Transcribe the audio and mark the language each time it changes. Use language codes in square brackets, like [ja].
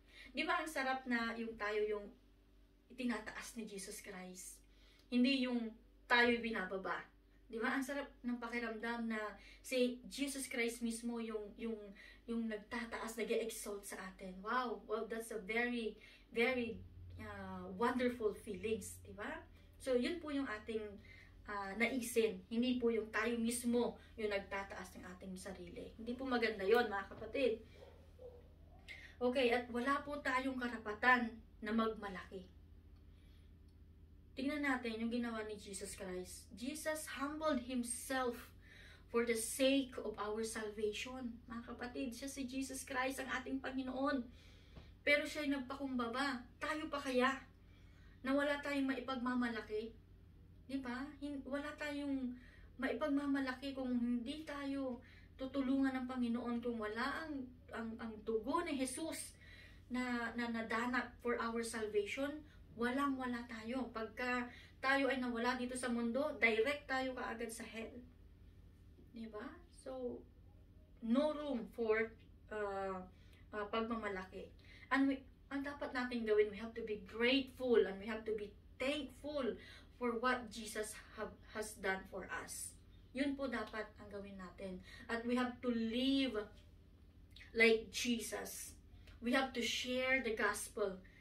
[tl] Di ba ang sarap na yung tayo yung itinataas ni Jesus Christ? Hindi yung tayo binababa. Di ba? Ang sarap ng pakiramdam na si Jesus Christ mismo yung nagtataas, nag-exalt sa atin. [en] Wow, that's a very, very wonderful feelings. [tl] Di ba? So, yun po yung ating naisin. Hindi po yung tayo mismo yung nagtataas ng ating sarili. Hindi po maganda yon, mga kapatid. Okay, at wala po tayong karapatan na magmalaki. Tingnan natin yung ginawa ni Jesus Christ. [en] Jesus humbled Himself for the sake of our salvation. [tl] Mga kapatid, siya si Jesus Christ, ang ating Panginoon. Pero siya ay nagpakumbaba. Tayo pa kaya na wala tayong maipagmamalaki? Diba? Wala tayong maipagmamalaki kung hindi tayo tutulungan ng Panginoon, kung wala ang dugo ni Jesus na nadanap [en] for our salvation. [tl] Walang-wala tayo. Pagka tayo ay nawala dito sa mundo, direct tayo kaagad sa hell. Diba? So, [en] no room for [tl] pagmamalaki. [en] And [tl] ang dapat natin gawin, [en] we have to be grateful and we have to be thankful for what Jesus has done for us. [tl] Yun po dapat ang gawin natin. [en] At we have to live like Jesus. We have to share the gospel.